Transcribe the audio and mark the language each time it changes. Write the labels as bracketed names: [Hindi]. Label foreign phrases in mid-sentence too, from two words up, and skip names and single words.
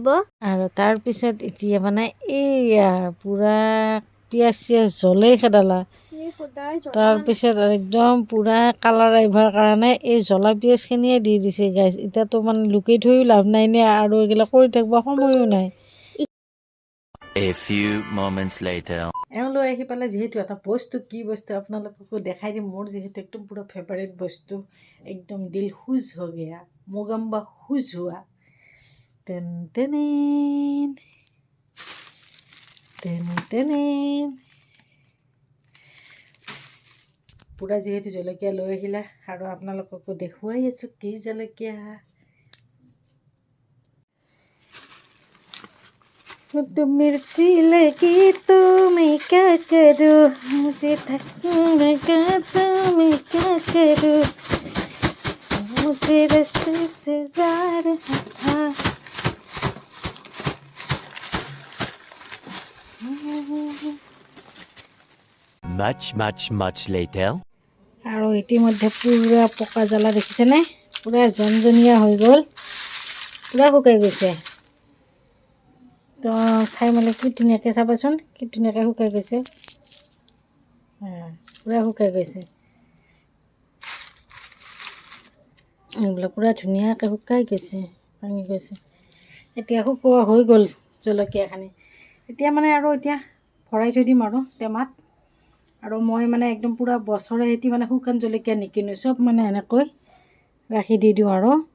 [Assamese] আৰু তাৰপিছত এতিয়া মানে এইয়া পূৰা পিঁয়াজ চিয়াজ জ্বলেই খেদালা। তাৰপিছত একদম পূৰা কালাৰ আহিবৰ কাৰণে এই জ্বলা পিঁয়াজখিনিয়ে দি দিছে গাইছ। এতিয়াতো মানে লুকি থৈও লাভ নাই নে, আৰু এইবিলাক কৰি থাকিব সময়ো নাই। [English] A few moments later. [Assamese] এওঁলৈ আহি পেলাই যিহেতু এটা বস্তু, কি বস্তু আপোনালোককো দেখাই দিম। মোৰ যিহেতু একদম পূৰা ফেভাৰিট বস্তু, একদম [Hindi] दिल खुश हो गया, [Assamese] মোগাম্বা খুজ হোৱা। পূৰা যিহেতু জলকীয়া লৈ আহিলা, আৰু আপোনালোককো দেখুৱাই আছোঁ কি জলকীয়া। [Hindi] तो मिर्ची लगी तो मैं क्या करूँ, मुझे थकना तो मैं क्या करूँ, मुझे रास्ते से जा रहा था। [English] Much later. [Assamese] আৰু ইতিমধ্যে পূৰা পকা জ্বলা দেখিছেনে পূৰা জনজনীয়া হৈ গ'ল পূৰা শুকাই গৈছে তো চাই মেলি কি ধুনীয়াকৈ চাবাচোন কি ধুনীয়াকৈ শুকাই গৈছে পূৰা শুকাই গৈছে এইবিলাক পূৰা ধুনীয়াকৈ শুকাই গৈছে ভাঙি গৈছে এতিয়া শুকোৱা হৈ গ'ল জলকীয়াখিনি এতিয়া মানে আৰু এতিয়া ভৰাই থৈ দিম আৰু টেমাত আৰু মই মানে একদম পূৰা বছৰে এটি মানে শুকান জলকীয়া নিকিনো চব মানে এনেকৈ ৰাখি দি দিওঁ আৰু